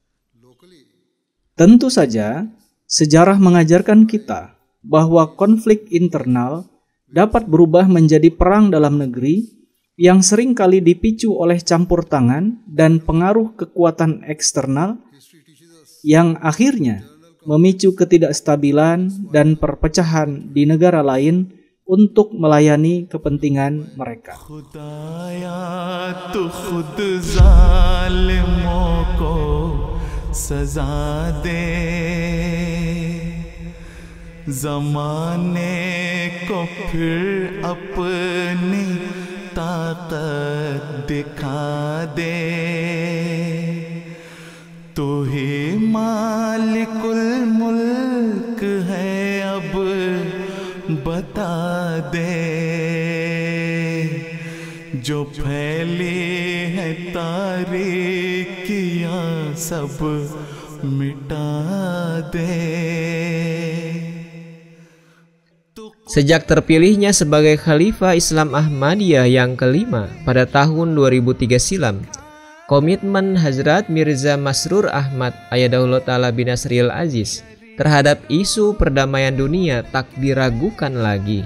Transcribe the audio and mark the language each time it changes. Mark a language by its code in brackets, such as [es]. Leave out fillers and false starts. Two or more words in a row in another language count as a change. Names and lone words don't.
[id] Tentu saja, sejarah mengajarkan kita bahwa konflik internal dapat berubah menjadi perang dalam negeri yang seringkali dipicu oleh campur tangan dan pengaruh kekuatan eksternal yang akhirnya memicu ketidakstabilan dan perpecahan di negara lain untuk melayani kepentingan mereka. [ur] زمانے کو پھر اپنی طاقت دکھا دے, تو ہی مالک الملک ہے اب بتا دے، جو پھیلی ہے تاریکیاں سب مٹا دے. [id] Sejak terpilihnya sebagai Khalifah Islam Ahmadiyah yang kelima pada tahun 2003 silam, komitmen Hazrat Mirza Masroor Ahmad Ayyadahullah Ta'ala bin Nasril Aziz terhadap isu perdamaian dunia tak diragukan lagi.